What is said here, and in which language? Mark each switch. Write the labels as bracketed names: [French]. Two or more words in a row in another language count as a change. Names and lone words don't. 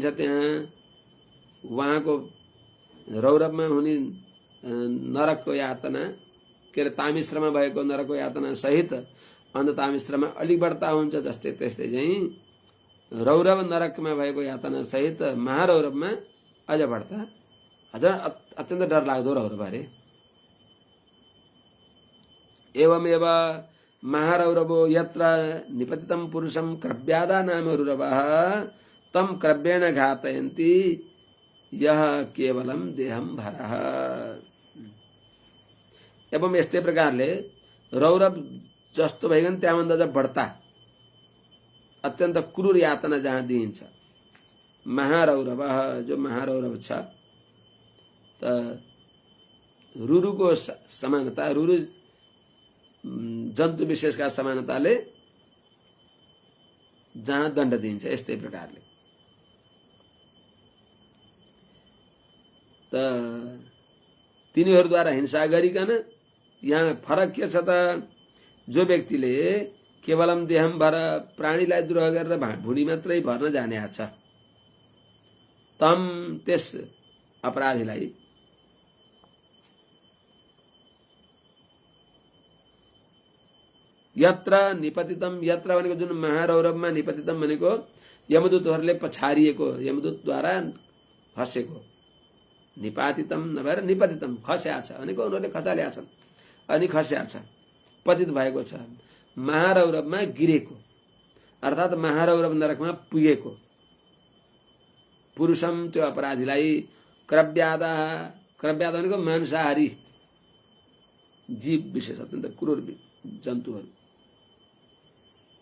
[Nepali] त्यहाँ उहाँको रौरवमा हुने नरकको यातना, के अरे तामिश्रमा भएको नरकको यातना सहित अन्त तामिश्रमा अलिक बढ्ता हुन्छ। जस्तै त्यस्तै चाहिँ रौरव नरकमा भएको यातना सहित महारौरवमा अझ बढ्ता, अझ अत्यन्त डर लाग्दो रौरव अरे। [Sanskrit] एवमेव महारौरवो यत्र निपतितं पुरुषं क्रव्यादा नाम रुरवः तं क्रव्येण घातयन्ति यह केवलम देहम भरः। [Nepali] एवं यस्तै प्रकारले रौरव जस्तो भइकन त्यहाँभन्दा अझ बढ्ता अत्यन्त क्रूर यातना जहाँ दिइन्छ महारौरव, जो महारौरव छ। त रुरुको समानता, रुरु जन्तु विशेषका समानताले जहाँ दण्ड दिइन्छ यस्तै प्रकारले। त तिनीहरूद्वारा हिंसा गरिकन यहाँ फरक के छ त, जो व्यक्तिले [Sanskrit] केवलम देहम भर [Nepali] प्राणीलाई द्रोह गरेर भुँडी मात्रै भर्न जाने छ, तम त्यस अपराधीलाई [Sanskrit] यत्र निपतितम, [Nepali] यत्र भनेको जुन महारौरवमा निपतितम भनेको यमदूतहरूले पछारिएको, यमदूतद्वारा फसेको, निपातितम नभएर निपतितम, खस्या छ भनेको उनीहरूले खसाल्या छन् अनि खस्या छ, पतित भएको छ। महारौरवमा गिरेको अर्थात् महारौरव नरकमा पुगेको पुरुषम त्यो अपराधीलाई क्रव्यादा, क्रव्यादा भनेको मांसाहारी जीव विशेष, अत्यन्त क्रूर जन्तुहरू,